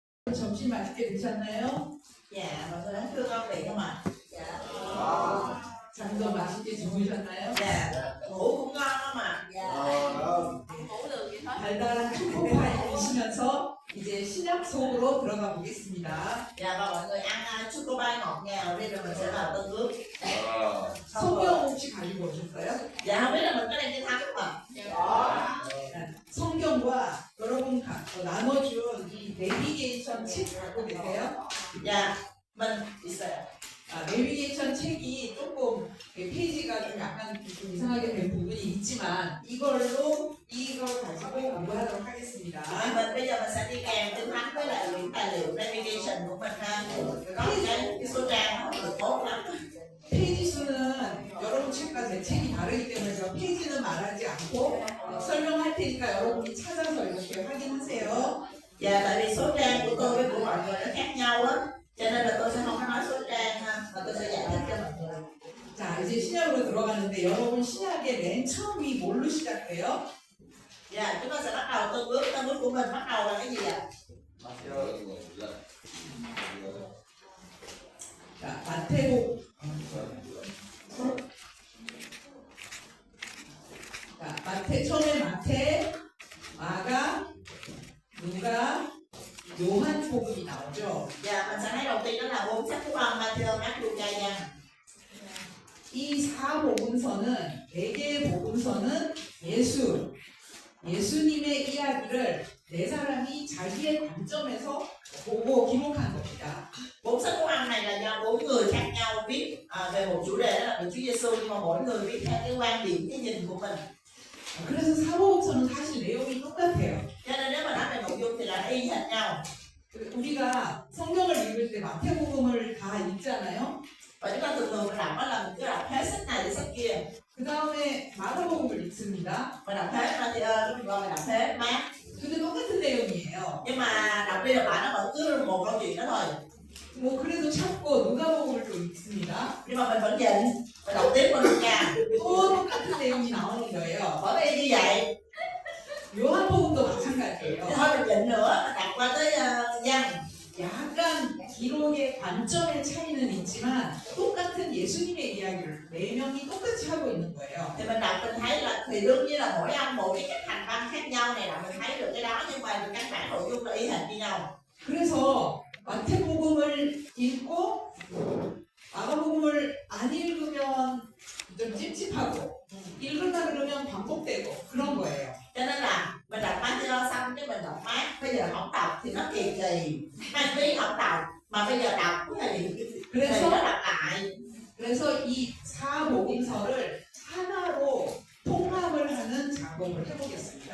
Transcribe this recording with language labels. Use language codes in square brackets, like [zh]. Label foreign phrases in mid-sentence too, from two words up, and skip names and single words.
[ko] 점심 맛있게 드셨나요? [vi] Dạ, và tôi đánh thương ông vị không ạ? Dạ. [ko] 잠도 맛있게 주무셨나요? [vi] Dạ, ngủ cũng ngon không ạ? Dạ. không ngủ được gì hết. [ko] 달달한 초코파이 드시면서 이제 신약 속으로 들어가 보겠습니다. [vi] Dạ, và mọi người ăn chocolate ngọt ngào đi rồi mình sẽ vào Tân Ước. [ko] 성경 혹시 가지고 오셨어요? [vi] Dạ, không biết là mình có đem đi thăm không ạ? [ko] 성경과 여러분 나눠준 이 내비게이션 책 갖고 계세요? [vi] Dạ, mình 있어요. [ko] 내비게이션 책이 조금 페이지가 좀 약간 좀 이상하게 된 부분이 있지만 이걸 가지고 공부하도록 하겠습니다. [vi] Mình bây giờ mình sẽ đi kèm kinh thánh với lại những tài liệu navigation của mình ha. Có cái số trang không được tốt lắm. [ko] 페이지 수는 여러분 책과 제 책이 다르기 때문에 제가 페이지는 말하지 않고 설명할 테니까 여러분이 찾아서 이렇게 확인하세요. [vi] Dạ, tại vì số trang của tôi với của mọi người nó khác nhau á, cho nên là tôi sẽ không có nói số trang ha, mà tôi sẽ giải thích cho mọi người. [ko] 자, 이제 신약으로 들어가는데 여러분 신약의 맨 처음이 뭘로 시작돼요? [vi] Dạ, chúng ta sẽ bắt đầu tân bước của mình bắt đầu là cái gì ạ? [ko] 자, 마태복. 자, 처음에 마태, 마가, 누가, 요한복음이 나오죠. [vi] Dạ, mình sẽ thấy đầu tiên đó là 4 sách của ông Matthew, Mark, Luca, Giăng. [ko] 이 4복음서는 4개의 복음서는 예수님의 이야기를 네 사람이 자기의 관점에서 보고 기록한 겁니다. [vi] 4 sách của ông này là do 4 người khác nhau viết về một chủ đề đó là về Chúa Giêsu, nhưng mà mỗi người viết theo cái quan điểm, cái nhìn của mình. [ko] 그래서 사복음서는 사실 내용이 똑같아요. [vi] Cho nên nếu mà nói về nội dung thì là y hệt nhau. [ko] 우리가 성경을 읽을 때 마태복음을 다 읽잖아요. [vi] Và chúng ta thường mình đọc đó là mình cứ đọc hết sách này đến sách kia. [ko] 그 다음에 마가복음을 읽습니다. [vi] Mình đọc hết Matthew, mình gọi là đọc hết Mark. [ko] 근데 똑같은 내용이에요. [vi] Nhưng mà đọc đi đọc lại nó vẫn cứ một câu chuyện đó thôi. [ko] 뭐 그래도 찾고 누가복음을 또 읽습니다. [vi] Nhưng mà mình vẫn nhịn, mình đọc tiếp qua Luca. [ko] 또 똑같은 내용이 나오는 거예요. [vi] Bởi vì như vậy, [ko] 요한복음도 마찬가지예요. [vi] thì thôi mình nhịn nữa, mình đọc qua tới Giăng. [ko] 약간 기록의 관점의 차이는 있지만 똑같은 예수님의 이야기를 네 명이 똑같이 하고 있는 거예요. [vi] Thì mình đọc mình thấy là thì đương nhiên là mỗi ông một cái cách hành văn khác nhau này là mình thấy được cái đó, nhưng mà căn bản nội dung là y hệt như nhau. [ko] 그래서 마태복음을 읽고 마가복음을 안 읽으면 좀 찝찝하고 읽으다 그러면 반복되고 그런 거예요. [vi] Cho nên là mình đọc Matthew xong cái mình đọc Mark, bây giờ không đọc thì nó kỳ kỳ. Mang phí không đọc mà bây giờ đọc thì nó đọc lại. [ko] 그래서 이 4복음서를 하나로 통합을 하는 작업을 해보겠습니다.